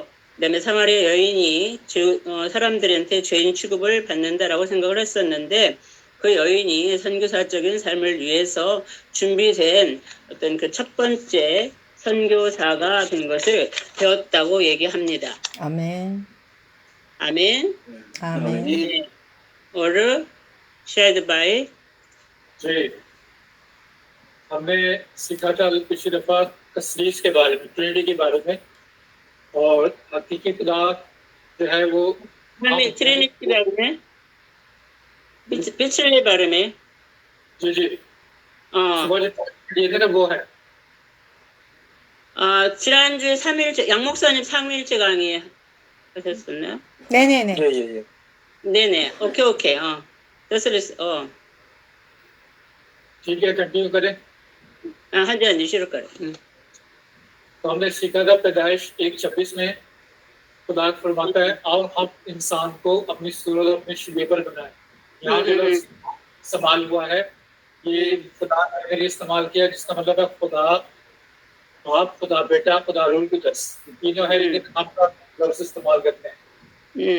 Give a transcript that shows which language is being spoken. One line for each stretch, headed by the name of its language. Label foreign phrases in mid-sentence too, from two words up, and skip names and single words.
Korean: 그다음에 사마리아 여인이 사람들한테 죄인 취급을 받는다라고 생각을 했었는데, 그 여인이 선교사적인 삶을 위해서 준비된 어떤 그 첫 번째 선교사가 된 것을 배웠다고 얘기합니다. 아멘. 아멘. 아멘. 네.
English: Order shared by
Urdu: جی ہم نے سیکھا تھا پچھلی دفعہ تثلیث کے بارے میں، ٹرینیٹی کے بارے میں، اور حقیقی خدا جو ہے وہ ٹرینیٹی کے بارے میں، پچھلے بارے میں جی جی یہ تھے نا وہ ہے.
Korean: 지난주에 3일째 양 목사님 3일째 강의 하셨었나요? 네네네. 예. 네네. 오케이. 됐어.
Urdu: ٹھیک ہے، کنٹینیو کریں. ہاں جی ہاں جی شروع کریں. تو ہم نے سیکھا تھا پیدائش 1:26 میں خدا فرماتا ہے آؤ ہم انسان کو اپنی صورت اور اپنی شبیہ پر بنائے. یہاں جو لفظ استعمال ہوا ہے یہ خدا نے اگر استعمال کیا جس کا مطلب ہے خدا باپ، خدا بیٹا، خدا روح قدس، تینوں ہے لیکن ہم کا لفظ استعمال کرتے ہیں.